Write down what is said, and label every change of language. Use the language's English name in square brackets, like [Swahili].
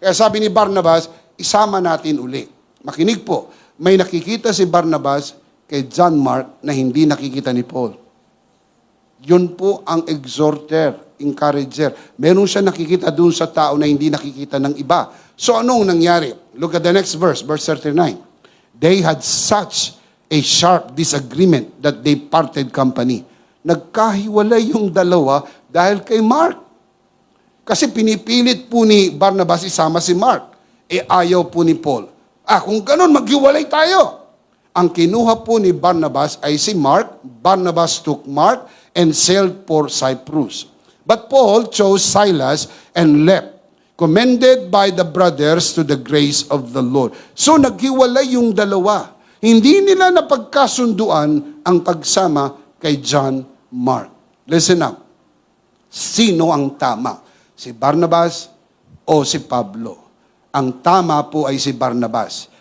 [Filipino] Kaya sabi ni Barnabas, isama natin uli. Makinig po, may nakikita si Barnabas kay John Mark na hindi nakikita ni Paul. Yun po ang exhorter, encourager. Meron siya nakikita dun sa tao na hindi nakikita ng iba. So anong nangyari? [English] Look at the next verse, verse 39. They had such a sharp disagreement that they parted company. [Filipino] Nagkahiwalay yung dalawa dahil kay Mark. Kasi pinipilit po ni Barnabas isama si Mark. Ayaw po ni Paul. Kung ganun, maghiwalay tayo. Ang kinuha po ni Barnabas ay si Mark. [English] Barnabas took Mark and sailed for Cyprus. But Paul chose Silas and left, commended by the brothers to the grace of the Lord. [Filipino] So naghiwalay yung dalawa. Hindi nila napagkasunduan ang pagsama kay John Mark. [English] Listen up. [Filipino] Sino ang tama? Si Barnabas o si Pablo? Ang tama po ay si Barnabas.